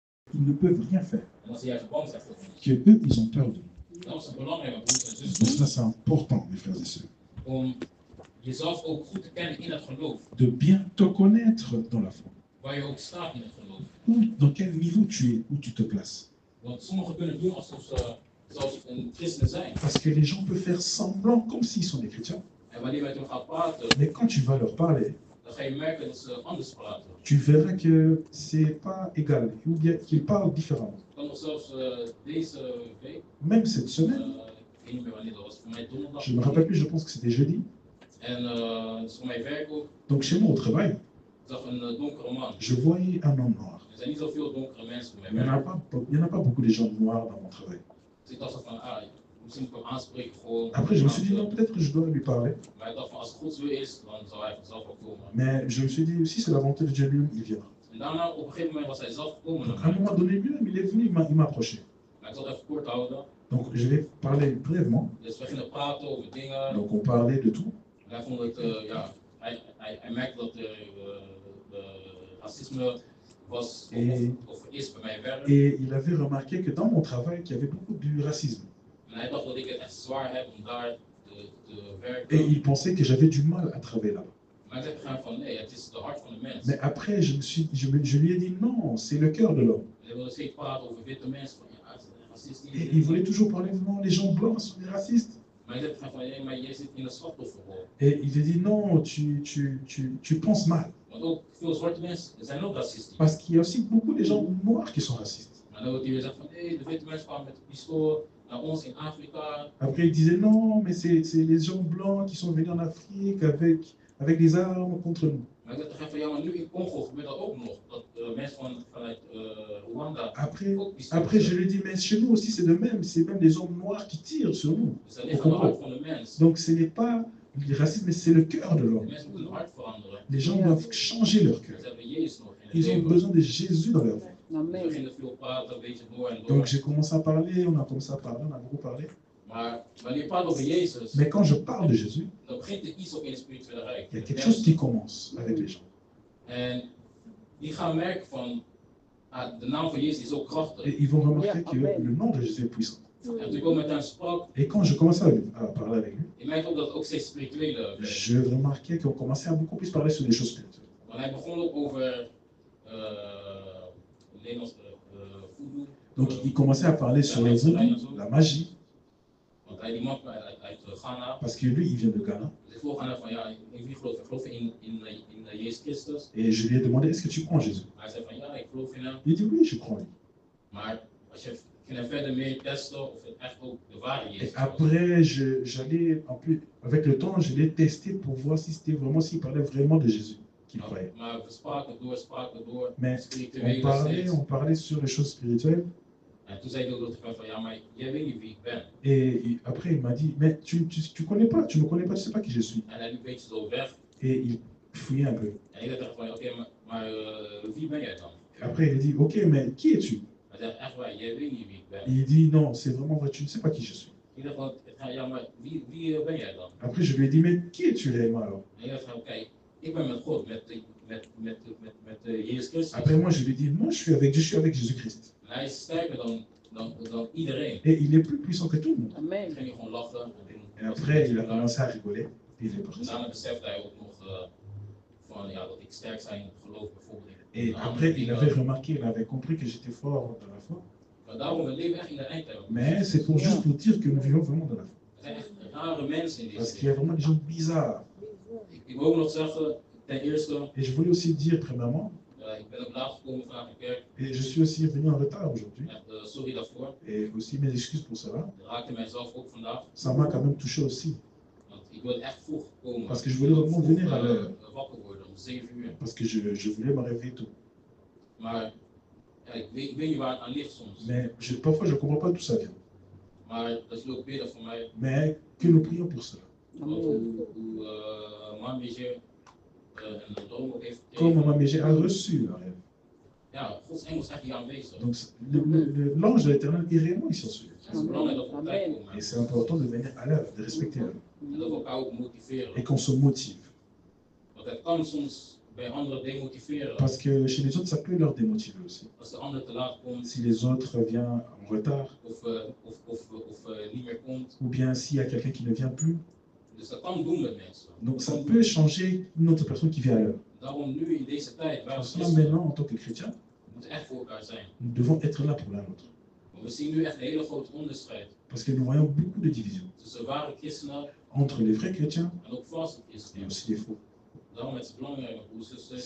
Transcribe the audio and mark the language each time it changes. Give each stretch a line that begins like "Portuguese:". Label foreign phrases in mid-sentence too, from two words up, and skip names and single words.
French: ils ne peuvent rien faire.
Dutch: En als ze juist bang zijn voor ons.
French: Que eux, ils ont peur de nous.
Dutch: Dat is belangrijk, mijn broers en
French: Donc
Dutch: zussen,
French: ça, c'est important, mes frères et sœurs.
Dutch: om jezelf ook goed te kennen in het geloof.
French: De bien te connaître dans la foi.
Dutch: Waar je ook staat in het geloof.
French: Dans quel niveau tu es, où tu te places.
Dutch: Want sommigen kunnen doen alsof ze zelfs een christen zijn.
French: Parce que les gens peuvent faire semblant comme s'ils sont des chrétiens.
Dutch: En wanneer je met hen gaat praten,
French: Mais quand tu vas leur parler,
Dutch: dan ga je merken dat ze anders praten.
French: tu verras que c'est pas égal, ou bien qu'ils parlent différemment.
Dutch: Dan nog zelfs deze week,
French: Même cette semaine,
Dutch: ik weet niet meer wanneer dat was, voor mij donderdag.
French: je ne me rappelle plus, je pense que c'était jeudi.
Dutch: En dus voor mijn werk ook,
French: Donc chez moi au travail,
Dutch: ik zag een donkere man.
French: je voyais un homme noir.
Dutch: Er zijn niet zoveel donkere mensen bij
French: Il n'y en,
Dutch: mij.
French: a pas beaucoup de gens noirs dans mon travail.
Dutch: Dus ik dacht zo van, misschien moet ik hem aanspreken gewoon.
French: Après, je me suis dit, non, peut-être que je dois lui parler.
Dutch: Maar ik dacht van, als het Gods wil is, dan zal hij vanzelf wel komen.
French: Mais je me suis dit, si c'est la volonté de Dieu lui, il viendra.
Dutch: En daarna, op een gegeven moment was hij zelf gekomen
French: Donc
Dutch: naar
French: à un
Dutch: mij.
French: moment donné, lui-même, il est venu, il m'a approché.
Dutch: Maar ik zal het even kort houden.
French: Donc je vais parler brièvement.
Dutch: Dus we gingen praten over dingen.
French: Donc on parlait de tout.
Dutch: En hij vond het, hij merkte dat racisme was, of is bij mijn werk.
French: Et il avait remarqué que dans mon travail, qu'il y avait beaucoup de racisme.
Dutch: En hij dacht dat ik het echt zwaar heb om daar te werken.
French: Et il pensait que j'avais du mal à travailler là-bas.
Dutch: Maar ik zei tegen hem van, nee, het is de hart van de mens.
French: Mais après, je lui ai dit, non, c'est le cœur de l'homme.
Dutch: En hij wilde steeds praten over witte mensen, van ja, racistisch.
French: Et il voulait toujours parler, non, les gens blancs sont des racistes.
Dutch: Maar ik zei tegen hem van, ja, maar jij zit in een slachtofferrol.
French: Et il a dit, non, tu penses mal.
Dutch: Want ook veel zwarte mensen zijn ook racistisch.
French: Parce qu'il y a aussi beaucoup de gens noirs qui sont racistes.
Dutch: Maar dan wordt hij weer zeggen van, nee, de witte mensen kwamen met een pistool naar ons in Afrika.
French: Après, il disait, non, mais c'est les gens blancs qui sont venus en Afrique avec des armes contre nous.
Dutch: Maar ik zei tegen hem van, ja, maar nu in Congo gebeurt dat ook nog. Dat mensen vanuit Rwanda
French: Après, je lui ai dit, mais chez nous aussi, c'est de même. C'est même des hommes noirs qui tirent sur nous.
Dutch: Dus dat ligt aan de hart van de mens.
French: Donc, ce n'est pas le racisme, mais c'est le cœur de
Dutch: De
French: l'homme.
Dutch: mensen moeten hun hart veranderen.
French: Les gens doivent changer leur cœur.
Dutch: Ze hebben Jezus nog in het
French: Ils ont
Dutch: leven.
French: besoin de Jésus dans leur vie.
Dutch: We gingen veel praten, een beetje door en door.
French: Donc, j'ai commencé à parler, on a commencé à parler, on a beaucoup parlé.
Dutch: Maar wanneer je praat over Jezus,
French: Mais quand je parle de Jésus,
Dutch: dan begint er iets ook in het spirituele rijk.
French: il y a quelque chose qui commence avec les gens.
Dutch: En die gaan merken van, de naam van Jezus is zo
French: Et
Dutch: krachtig.
French: ils vont remarquer que le nom de Jésus est puissant.
Dutch: En toen ik ook met hem sprak,
French: Et quand je commençais à parler avec lui,
Dutch: ik merkte ook dat het ook steeds spirituele werd.
French: je remarquais qu'on commençait à beaucoup plus parler sur des choses spirituelles.
Dutch: Want hij begon ook over Nederlands voodoo.
French: Donc, il commençait à parler sur le voodoo, la magie,
Dutch: Want hij die man uit Ghana.
French: parce que lui, il vient de Ghana.
Dutch: Dus ik vroeg aan hem van, ja, in wie geloof je? Ik geloof in Jezus Christus.
French: Et je lui ai demandé, est-ce que tu crois en Jésus?
Dutch: Hij zei van, ja, ik geloof in hem.
French: Il dit, oui, je crois en lui.
Dutch: Maar als je ging verder meer testen of het echt ook de ware Jezus
French: Et
Dutch: was.
French: après, j'allais, en plus, avec le temps, je l'ai testé pour voir si c'était vraiment, s'il parlait vraiment de Jésus qu'il croyait.
Dutch: Maar we spraken door,
French: Mais
Dutch: spirituele
French: on parlait sur les choses spirituelles.
Dutch: En toen zei hij ook tegen mij van, ja, maar jij weet niet wie ik ben.
French: Et après, il m'a dit, mais tu connais pas, tu me connais pas, tu sais pas qui je suis.
Dutch: En hij liep een beetje zo weg.
French: Et il fouillait un peu.
Dutch: En ik dacht tegen hem van, oké, maar wie ben jij dan?
French: Après, il a dit, ok, mais qui es-tu?
Dutch: Hij zei, echt waar, jij weet niet wie ik ben.
French: Il dit, non, c'est vraiment vrai, tu ne sais pas qui je suis.
Dutch: Ik dacht van, ja, maar wie ben jij dan?
French: Après, je lui ai dit, mais qui es-tu réellement alors?
Dutch: En ik dacht van, kijk, ik ben met God, met Jezus Christus.
French: Après, moi, je lui ai dit, moi, je suis avec Jésus-Christ.
Dutch: En hij is sterker dan iedereen.
French: Et il est plus puissant que tout le monde.
Dutch: Amen. Ik ging gewoon lachen.
French: Et après, il a commencé à rigoler. Et il est parti.
Dutch: Daarna besefte hij ook nog van, ja, dat ik sterk zijn geloof bijvoorbeeld.
French: Et après, il avait remarqué, il avait compris que j'étais fort dans la foi.
Dutch: Maar daarom, we leven echt in de eindtijd.
French: Mais c'est pour juste pour dire que nous vivons vraiment dans la foi.
Dutch: Er zijn echt rare mensen in
French: Parce
Dutch: deze
French: qu'il y a vraiment des gens bizarres.
Dutch: Ik wil ook nog zeggen, ten eerste,
French: Et je voulais aussi dire, premièrement,
Dutch: ik ben op laat gekomen vandaag in kerk.
French: et je suis aussi venu en retard aujourd'hui,
Dutch: Echt, sorry daarvoor.
French: et aussi mes excuses pour cela,
Dutch: Dat raakte mijzelf ook vandaag.
French: ça m'a quand même touché aussi.
Dutch: Want ik wilde echt vroeg komen.
French: Parce que je voulais vraiment venir à l'heure.
Dutch: Wakker worden om 7 uur.
French: Parce que je voulais me réveiller tôt.
Dutch: Maar ja, ik weet niet waar het aan ligt soms.
French: Mais parfois, je ne comprends pas d'où ça vient.
Dutch: Maar dat jullie ook bidden voor mij.
French: Mais que nous prions pour cela.
Dutch: Want hoe Mamije een droom ook heeft
French: Comme
Dutch: gekregen.
French: Maman Mégé a reçu la rêve.
Dutch: Ja, Gods engel is echt hier aanwezig.
French: Donc, l'ange de l'Éternel est réellement ici en celui.
Dutch: Het is belangrijk dat we op tijd komen.
French: Et c'est important de venir à l'heure, de respecter l'heure.
Dutch: En dat we elkaar ook motiveren.
French: Et qu'on se motive.
Dutch: Want het kan soms bij anderen demotiveren.
French: Parce que chez les autres, ça peut leur démotiver aussi.
Dutch: Als de ander te laat komt,
French: Si les autres viennent en retard,
Dutch: of niet meer komt.
French: ou bien s'il y a quelqu'un qui ne vient plus.
Dutch: Dus dat kan doen met mensen.
French: Donc ça peut changer une autre personne qui vient à l'heure.
Dutch: Daarom nu in deze tijd, wij
French: Pour
Dutch: als
French: cela,
Dutch: christenen,
French: maintenant, en tant que chrétien,
Dutch: moeten echt voor elkaar zijn.
French: nous devons être là pour l'un l'autre.
Dutch: Want we zien nu echt een hele grote onderscheid
French: Parce que nous voyons beaucoup de divisions
Dutch: tussen ware christenen
French: entre les vrais chrétiens
Dutch: en ook valse
French: et
Dutch: christenen.
French: aussi les faux.
Dutch: Daarom is het belangrijk, mijn broers en zusters,